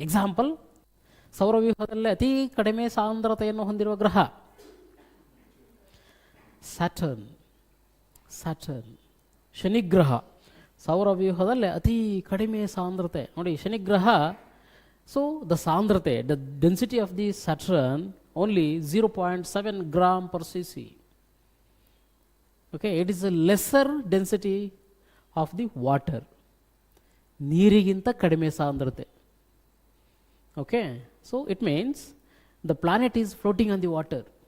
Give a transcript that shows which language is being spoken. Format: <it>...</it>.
<kn>Example, ಸೌರವ್ಯೂಹದಲ್ಲೇ ಅತಿ ಕಡಿಮೆ ಸಾಂದ್ರತೆಯನ್ನು ಹೊಂದಿರುವ ಗ್ರಹ ಸ್ಯಾಟರ್ನ್. ಸ್ಯಾಟರ್ನ್ ಶನಿಗ್ರಹ ಸೌರವ್ಯೂಹದಲ್ಲೇ ಅತಿ ಕಡಿಮೆ ಸಾಂದ್ರತೆ. ನೋಡಿ, ಶನಿಗ್ರಹ,</kn> <en>So the ಸಾಂದ್ರತೆ, the density of the Saturn only 0.7 gram per cc. Okay, it is a lesser density of the water.</en> <kn>ನೀರಿಗಿಂತ ಕಡಿಮೆ ಸಾಂದ್ರತೆ.</kn> <en>Okay, so it means the planet is floating on the water.</en>